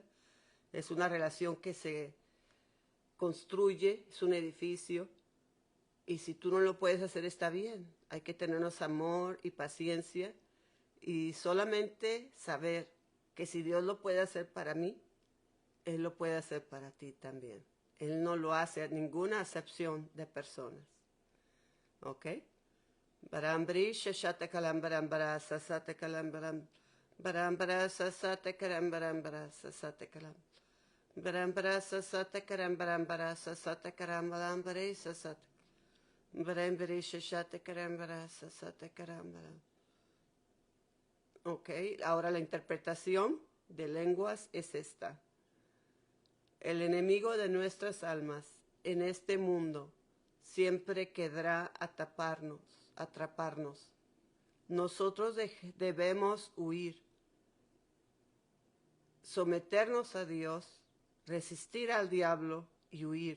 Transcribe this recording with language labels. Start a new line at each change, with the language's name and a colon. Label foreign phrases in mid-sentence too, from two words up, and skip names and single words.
Spanish: Es una relación que se construye, es un edificio, y si tú no lo puedes hacer está bien. Hay que tenernos amor y paciencia y solamente saber que si Dios lo puede hacer para mí, Él lo puede hacer para ti también. Él no lo hace a ninguna acepción de personas. ¿Ok? Barambri, shashate kalambarambara, sasate kalambaram, barambara, sasate karambarambara, sasate kalam. Barambara, sasate karambarambara, sasate karambarambare, sasate. Barambri, shashate karambara, sasate karambaram. Ok, ahora la interpretación de lenguas es esta. El enemigo de nuestras almas en este mundo siempre querrá atraparnos. Nosotros debemos huir, someternos a Dios, resistir al diablo y huir.